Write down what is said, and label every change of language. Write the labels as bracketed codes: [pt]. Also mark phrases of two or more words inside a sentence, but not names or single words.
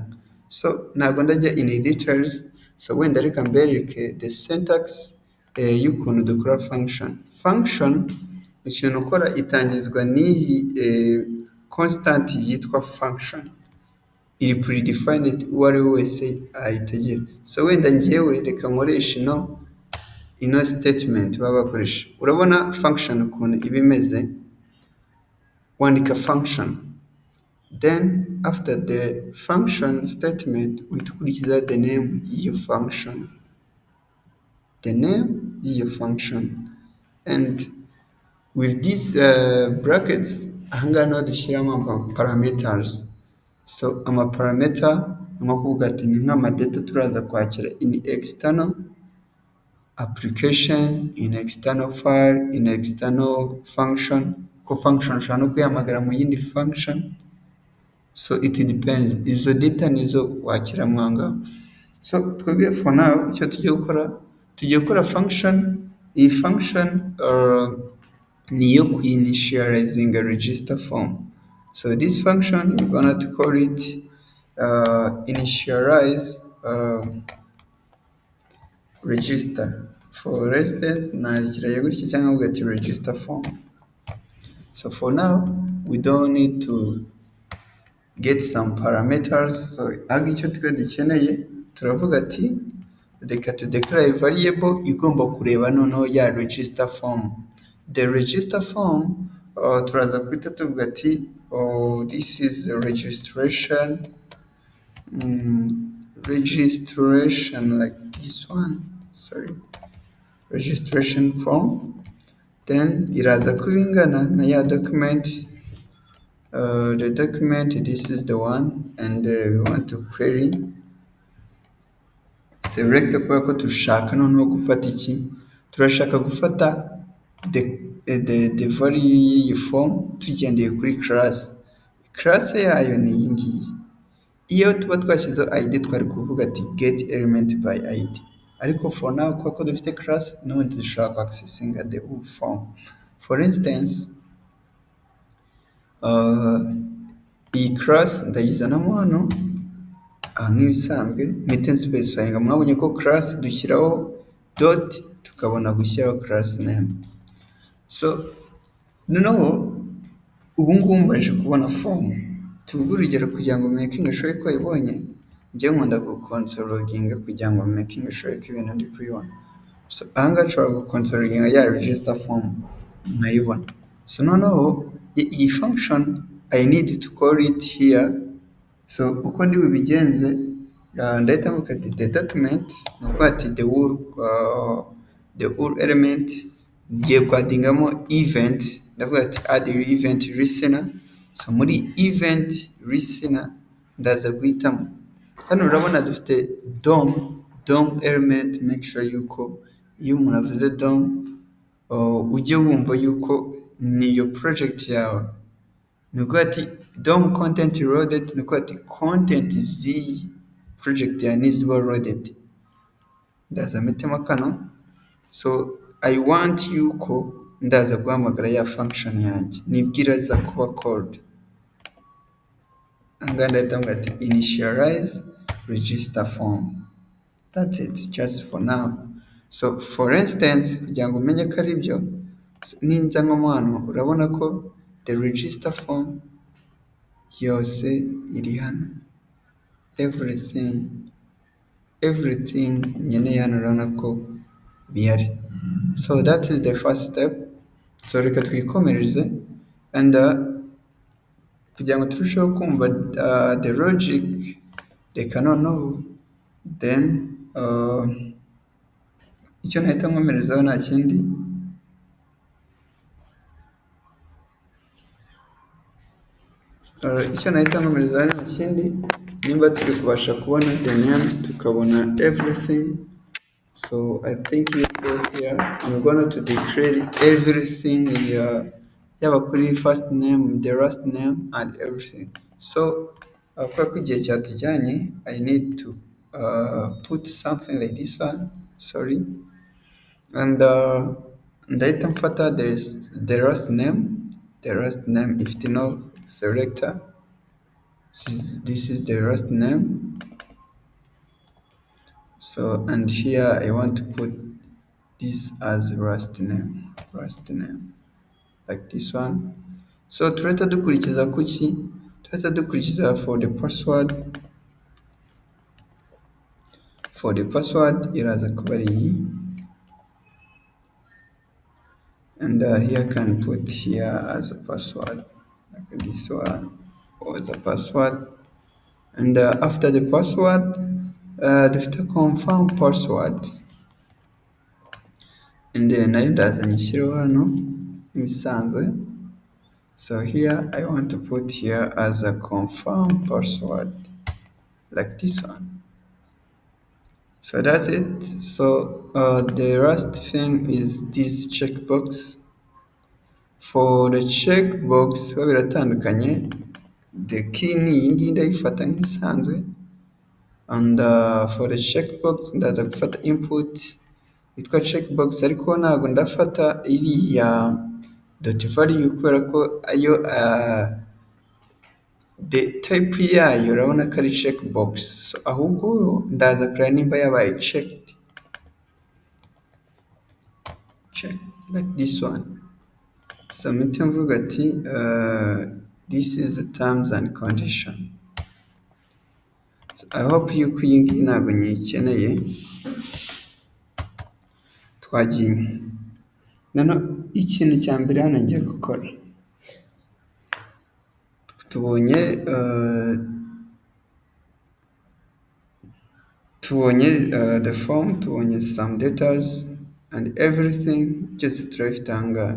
[rw] So ntabwo ndajya [en] in details, [rw] so wenda reka mbereke [en] the syntax [rw] y'ukuntu dukora function. Ikintu ukora itangizwa n'iyi constant yitwa function, iri predefined, uwo ari we wese ayitegera. So wenda ngewe reka nkoresha ino statement baba bakoresha. Urabona function ukuntu iba imeze, wandika function, [en] then after the function statement [rw] uhita ukurikiza [en] the name [rw] y'iyo function, [en] and with these brackets [rw] ahangaha niho dushyiramo parameters. So amaparameter nko kuvuga ati ni nk'amadata turaza kwakira [en] in external application, in external file, in external function, [rw] ko function ushobora no kuyihamagara mu yindi function. [en] So it depends, [rw] izo data nizo wakira mwanga. So twebwe [en] for now [rw] icyo tugiye gukora function. Iyi function niyo kuinitializing [en] a register form. So this function we're gonna to call it initialize register. For instance, [rw] narekerayo gutya cyangwa ugati [en] register form. So for now we don't need to get some parameters. [rw] So ahubwo icyo twe dukeneye turavuga ati reka [en] to declare variable [rw] igomba kureba noneho ya [en] register form. The register form [rw] turaza kwita tuvuga ati [en] this is a registration like this one, sorry, registration form. [rw] Then iraza kuba ingana na ya document. [en] The document, this is the one, and we want to query select [rw] kubera ko dushaka noneho gufata iki, turashaka gufata [en] the value [rw] y'iyi form tugendeye kuri class yayo ni iyi ngiyi. Iyo tuba twashyizeho id twari kuvuga ati [en] get element by id, [rw] ariko [en] for now [rw] kuko dufite class n'ubundi dushaka accessinga [en] the whole form. For instance, [rw] iyi class ndayizanamo hano nk'ibisanzwe mpite specifying. Mwabonye ko class dushyiraho dot tukabona gushyiraho [en] class name. [rw] So noneho ubu ngubu mbaje kubona form. Tuvuge urugero kugira ngo [en] making sure [rw] ko ayibonye, njye nkunda gucontrollinga kugira ngo [en] making sure [rw] ko ibintu ndi kubibona. So ahangaha nshobora gucontrollinga ya register form nkayibona. [en] So [rw] noneho iyi [en] function I need to call it here. [rw] So uko ndi bubigenze ndahita mvuga ati [en] the document [rw] ni ukuvuga ati [en] the whole element [rw] ngiye kwadingamo event, ndavuga ati [en] add event listener. [rw] So muri event listener ndaza guhitamo, hano urabona dufite [en] dom element. Make sure [rw] yuko iyo umuntu avuze dom ujye wumva yuko niyo project yawe. Ni ukuvuga ati [en] dom content loaded, [rw] ni ukuvuga ati content z'iyi project yawe niziba loaded. Ndaza mpitemo kano. [en] So I want [rw] yuko ndaza guhamagara ya function yanjye nibwira iza kuba called. Angana ndahita mvuga ati [en] initialize register form. That's it, just for now. So for instance, [rw] kugira ngo umenye ko ari byo, ninza nko hano urabona ko [en] the register form [rw] yose iri hano, everything nkeneye hano urabona ko bihari. [en] So that is the first step. [rw] So reka twikomereze, and kugira ngo turusheho kumva [en] the logic, [rw] reka noneho then icyo nahita nkomerezaho nta kindi, nimba turi kubasha kubona [en] the name [rw] tukabona everything. [en] So I think you go here, I'm going to declare everything here, [rw] yaba kuri [en] first name, the last name and everything. [rw] So kubera ko igihe cyatujyanye, [en] I need to put something like this one, sorry, and [rw] ndahita mfata [en] the last name [rw] ifite no [en] selector. This is the last name. So and here I want to put this as last name like this one. [rw] So turahita dukurikiza kuki, turahita dukurikiza [en] for the password [rw] iraza kuba ari iyi, [en] and here I can put here as a password like this one, or as a password. And after the password dufite confirm password, and then [rw] nayo ndaza nyishyireho hano nk'ibisanzwe. [en] So here I want to put here as a confirm password like this one. So that's it. So the last thing is this checkbox. For the checkbox [rw] biba biratandukanye, [en] the key [rw] ni iyi ngiyi ndayifata nk'isanzwe, [en] and for the checkbox [rw] ndaza gufata input yitwa checkbox, ariko ntabwo ndafata iriya [en] dot value [rw] kubera ko ayo [en] the type [rw] yayo urabona ko ari checkbox. So ahubwo ndaza kureba nimba yabaye checked [en] like this one. [rw] So mpita mvuga ati [en] this is the terms and condition. [rw] So [en] I hope [rw] yuko iyi ngiyi ntabwo nyikeneye. Twagiye noneho ikintu cya mbere hano ngiye gukora, tubonye [en] the form, [rw] tubonye [en] some details and everything, [rw] just turabifite aha ngaha.